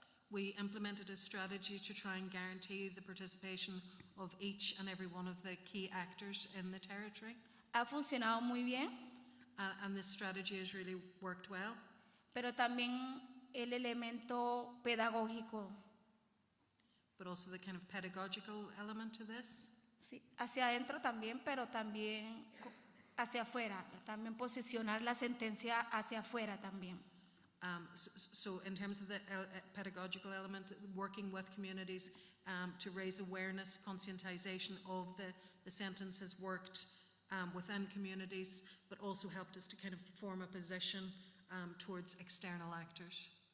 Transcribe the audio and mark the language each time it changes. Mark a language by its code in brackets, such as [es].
[en] We implemented a strategy to try and guarantee the participation of each and every one of the key actors in the territory. [es] Ha funcionado muy bien. [en] And this strategy has really worked well. [es] Pero también el elemento pedagógico. [en] But also the kind of pedagogical element to this. [es] Sí, hacia adentro también, pero también hacia afuera. También posicionar la sentencia hacia afuera también. [en] So in terms of the pedagogical element, working with communities to raise awareness, conscientization of the sentence has worked within communities, but also helped us to kind of form a position towards external actors.